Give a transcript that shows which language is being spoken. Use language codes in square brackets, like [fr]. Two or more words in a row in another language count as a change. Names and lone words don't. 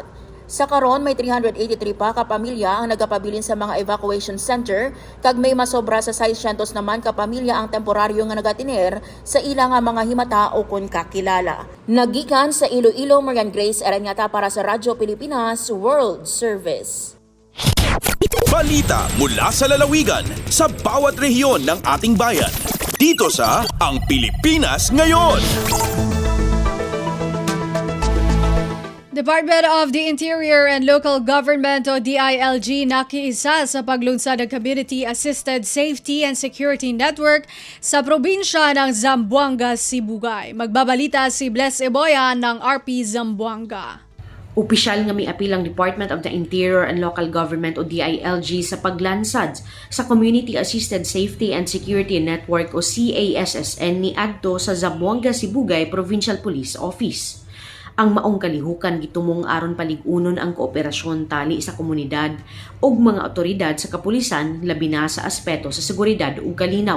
[hil] Sa karon may 383 pa ka pamilya ang nagapabilin sa mga [en] evacuation center [hil] kag may masobra sa 600 naman ka pamilya ang temporaryo nga nagatiner sa ilang mga himata o kun kakilala. Nagikan sa Iloilo, Marian Grace Aranyata para sa Radyo Pilipinas World Service. [tl] Balita mula sa lalawigan sa bawat rehiyon ng ating bayan. Dito sa Ang Pilipinas Ngayon. Department of the Interior and Local Government o DILG nakiisa sa paglunsad ng Community Assisted Safety and Security Network sa probinsya ng Zamboanga, Sibugay. Magbabalita si Bless Eboya ng RP Zamboanga. [ceb] Opisyal nga may apilang Department of the Interior and Local Government o DILG sa paglansad sa Community Assisted Safety and Security Network o CASSN ni adto sa Zamboanga, Sibugay Provincial Police Office. Ang maong kalihukan gitumong aron paligunon ang kooperasyon tali sa komunidad ug mga otoridad sa kapulisan labi na sa aspeto sa seguridad ug kalinaw.